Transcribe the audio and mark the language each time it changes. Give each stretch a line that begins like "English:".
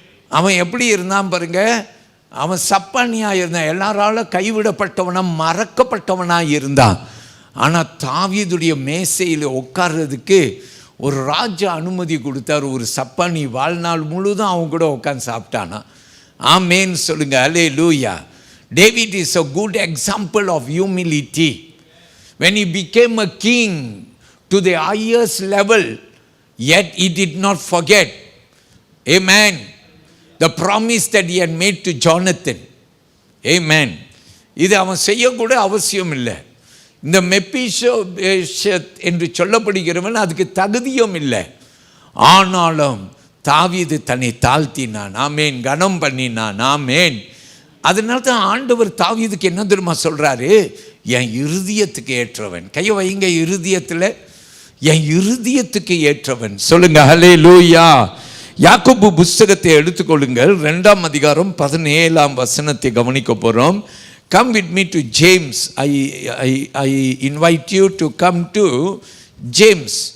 Tamil: அவன் எப்படி இருந்தான் பாருங்க, அவன் சப்பானியாக இருந்தான், எல்லாராலும் கைவிடப்பட்டவனாக, மறக்கப்பட்டவனாக இருந்தான். ஆனால் தாவீதுடைய மேசையில் உட்கார்றதுக்கு ஒரு ராஜா அனுமதி கொடுத்தார். ஒரு சப்பானி வாழ்நாள் முழுதும் அவன் கூட உட்காந்து சாப்பிட்டானா. ஆமேன் சொல்லுங்க, அல்லேலூயா.
English: David is a good example of humility. When he became a king to the highest level, yet he did not forget, amen, the promise that he had made to Jonathan.
Tamil: Amen. இது அவன் செய்யக்கூட அவசியம் இல்லை. இந்த மெபிபோஷேத் என்று சொல்லப்படுகிறவன் அதுக்கு தகுதியும் இல்லை. ஆனாலும் தாவீது தன்னை தாழ்த்தினான். ஆமேன். கனம் பண்ணினான். ஆமேன். அதனால தான் ஆண்டவர் தாவீதுக்கு என்ன தெரியுமா சொல்கிறாரு? என் இருதயத்துக்கு ஏற்றவன். கையை வைங்க இருதயத்தில். என் இருதயத்துக்கு ஏற்றவன். சொல்லுங்க ஹல்லேலூயா. யாக்கோபு புஸ்தகத்தை எடுத்துக்கொள்ளுங்கள். 2ஆம் அதிகாரம் 17ஆம் வசனத்தை கவனிக்க போகிறோம்.
English: Come with me to James. I invite you to come to James.